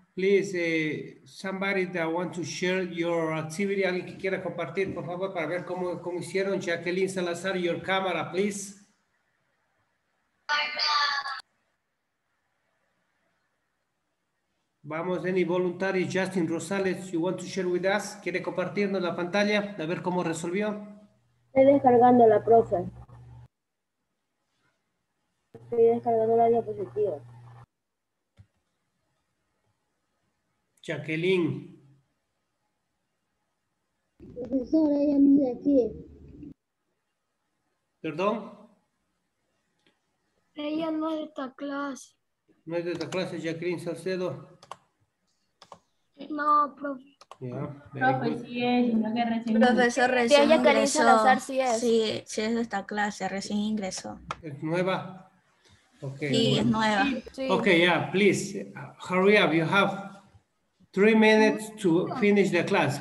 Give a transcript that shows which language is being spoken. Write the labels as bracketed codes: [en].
[en] Please, somebody that want to share your activity, [es] alguien que quiera compartir, por favor, para ver cómo hicieron. [en] Jacqueline Salazar, your camera, please. [es] Vamos, [en] any voluntary, Justin Rosales, you want to share with us? [es] ¿Quiere compartirnos la pantalla? A ver cómo resolvió. Estoy descargando la profe. Estoy descargando la diapositiva. Jacqueline. Profesora, ella no es de aquí. ¿Perdón? Ella no es de esta clase. ¿No es de esta clase, Jacqueline Salcedo? No, profe. [en] Yeah, [es] Profe, sí es, sino que recién Profesor, recién ella Karina ingresó. Salazar, sí es. Sí, sí es de esta clase, recién ingresó. ¿Es nueva? [en] Okay. [es] Sí, es nueva. Sí. [en] Okay, yeah, please, hurry up. You have 3 minutes to finish the class.